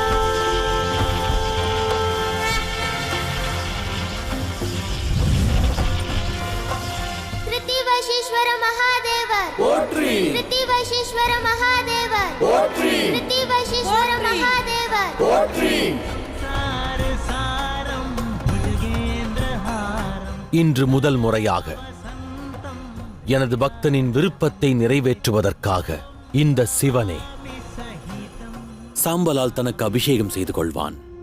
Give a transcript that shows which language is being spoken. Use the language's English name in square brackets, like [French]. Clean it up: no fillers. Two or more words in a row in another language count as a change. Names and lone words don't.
[Sanskrit] कृतिवशीश्वर महादेव [Tamil] போற்றி. [Sanskrit] कृतिवशीश्वर महादेव [Tamil] போற்றி. [Sanskrit] कृतिवशीश्वर महादेव [Tamil] போற்றி. [Sanskrit] सारसारं भुजगेन्द्रहारं. [Tamil] இன்று முதல் முறையாக எனது பக்தனின் விருப்பத்தை நிறைவேற்றுவதற்காக இந்த சிவனே சாம்பலால் தனக்கு அபிஷேகம் செய்து கொள்வான்.